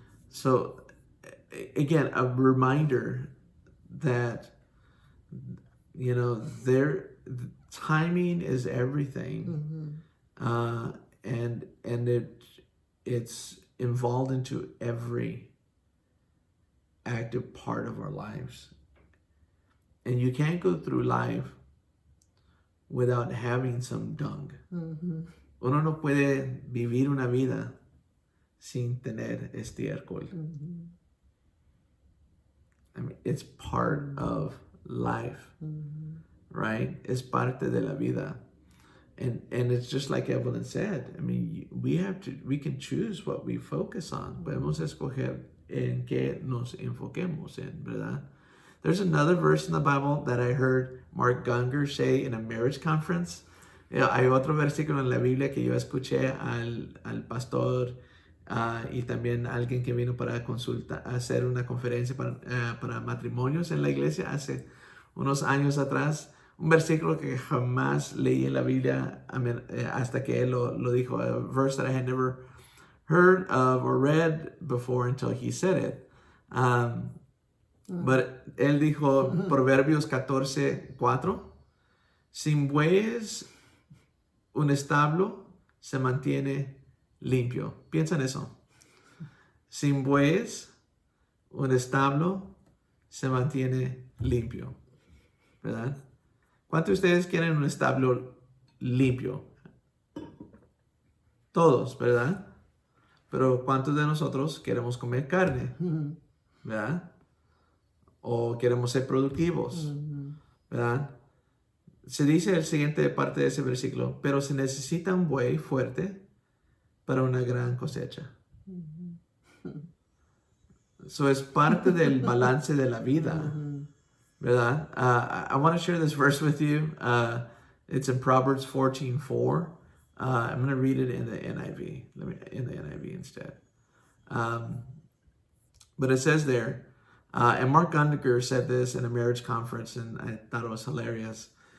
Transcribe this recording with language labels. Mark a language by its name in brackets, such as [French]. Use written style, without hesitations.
[English] So, again, a reminder that, you know, timing is everything. And it's involved into every active part of our lives. And you can't go through life without having some dung. [Spanish] Uno no puede vivir una vida sin tener estiércol. [English] I mean, it's part of life, right? [Spanish] Es parte de la vida. [English] And it's just like Evelyn said. I mean, we can choose what we focus on. [Spanish] Podemos escoger en qué nos enfoquemos en, ¿verdad? [English] There's another verse in the Bible that I heard Mark Gungor say in a marriage conference. [Spanish] Hay otro versículo en la Biblia que yo escuché al pastor y también alguien que vino para hacer una conferencia para matrimonios en la iglesia hace unos años atrás. Un versículo que jamás leí en la Biblia hasta que él lo dijo. A verse that I had never heard of or read before until he said it. But él dijo, Proverbios 14:4, sin bueyes un establo se mantiene limpio. Piensa en eso. Sin bueyes un establo se mantiene limpio. ¿Verdad? ¿Cuántos de ustedes quieren un establo limpio? Todos, ¿verdad? Pero ¿cuántos de nosotros queremos comer carne? ¿Verdad? O queremos ser productivos, ¿verdad? Se dice el siguiente parte de ese versículo, pero se necesita un buey fuerte para una gran cosecha. So es parte del balance de la vida, ¿verdad? [English] I want to share this verse with you. It's in Proverbs 14:4. I'm going to read it in the NIV. In the NIV instead. But it says there, and Mark Gungor said this in a marriage conference, and I thought it was hilarious.